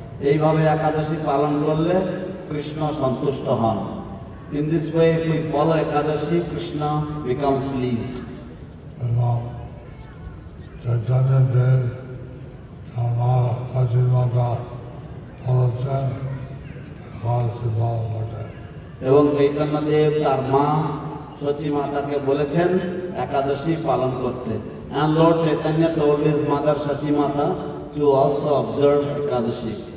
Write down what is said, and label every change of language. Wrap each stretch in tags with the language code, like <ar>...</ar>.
<bn>এইভাবে একাদশী পালন করলে কৃষ্ণ সন্তুষ্ট হন।</bn> <en>In this way, if we follow Ekadashi, Krishna becomes pleased.</en> <bn>এবং চৈতন্য দেব আমার সচিমাতা বলেছেন একাদশী পালন করতে। এবং চৈতন্যদেব তার মা সচী মাতাকে বলেছেন একাদশী পালন করতে।</bn> <en>And Lord Chaitanya told his mother Sachi Mata to also observe Ekadashi.</en>